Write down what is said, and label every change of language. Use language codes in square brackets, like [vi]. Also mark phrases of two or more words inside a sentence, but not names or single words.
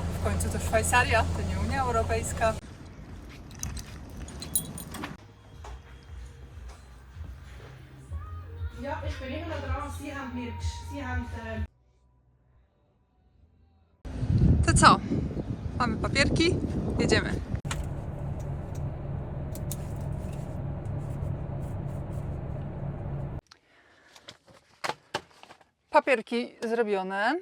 [pl] W końcu to Szwajcaria, to nie Unia Europejska. [de] Ja, ich bin immer noch dran. Sie haben [pl] To co? Mamy papierki, jedziemy. Papierki zrobione.